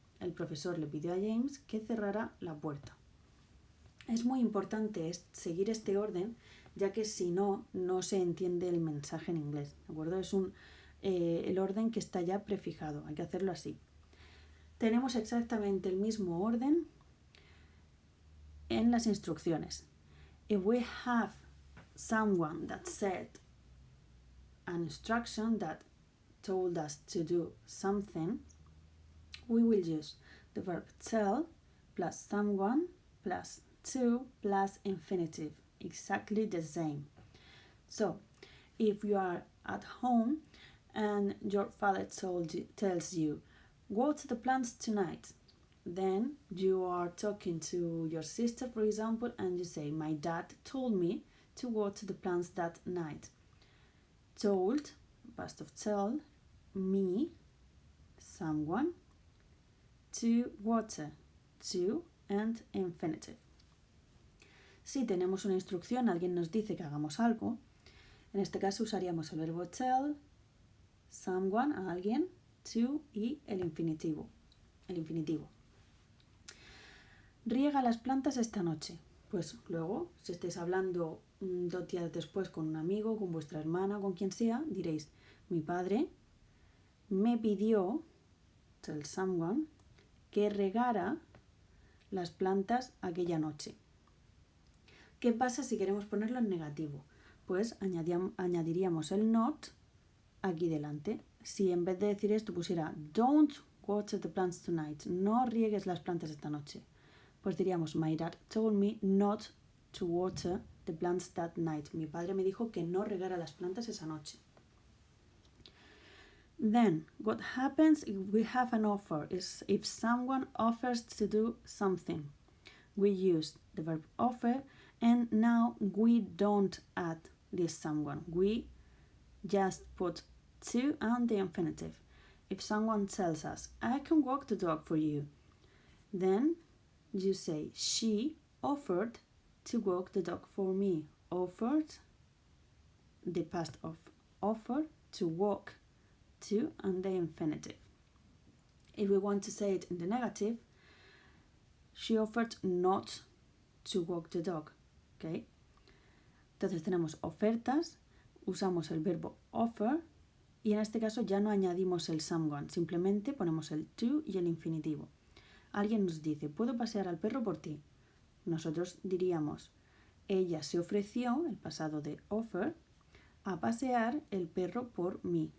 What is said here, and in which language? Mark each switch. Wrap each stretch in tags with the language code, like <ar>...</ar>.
<es>El profesor le pidió a James que cerrara la puerta. Es muy importante seguir este orden, ya que si no, no se entiende el mensaje en inglés, ¿de acuerdo? Es el orden que está ya prefijado, hay que hacerlo así. Tenemos exactamente el mismo orden en las instrucciones.</es> <en>If we have someone that said an instruction that told us to do something, we will use the verb tell plus someone plus to plus infinitive, exactly the same. So, if you are at home and your father tells you, water the plants tonight, then you are talking to your sister, for example, and you say, my dad told me to water the plants that night. Told, past of tell, me, someone, to water, to, and infinitive.</en> <es>Si tenemos una instrucción, alguien nos dice que hagamos algo, en este caso usaríamos el verbo tell, someone, a alguien, to y el infinitivo. Riega las plantas esta noche. Pues luego, si estáis hablando 2 días después con un amigo, con vuestra hermana, con quien sea, diréis, mi padre me pidió,</es> <en>tell someone,</en> <es>que regara las plantas aquella noche. ¿Qué pasa si queremos ponerlo en negativo? Pues añadiríamos el not aquí delante. Si en vez de decir esto pusiera</es> <en>don't water the plants tonight,</en> <es>no riegues las plantas esta noche, pues diríamos</es> <en>my dad told me not to water the plants that night.</en> <es>Mi padre me dijo que no regara las plantas esa noche.</es> <en>Then, what happens if we have an offer is if someone offers to do something. We use the verb offer and now we don't add this someone. We just put to and the infinitive. If someone tells us, I can walk the dog for you, then you say, she offered to walk the dog for me. Offered, the past of offer, to walk, to, and the infinitive. If we want to say it in the negative, she offered not to walk the dog. ¿Okay?</en> <es>Entonces tenemos ofertas, usamos el verbo offer y en este caso ya no añadimos el someone, simplemente ponemos el to y el infinitivo. Alguien nos dice, ¿puedo pasear al perro por ti? Nosotros diríamos, ella se ofreció, el pasado de offer, a pasear el perro por mí.</es>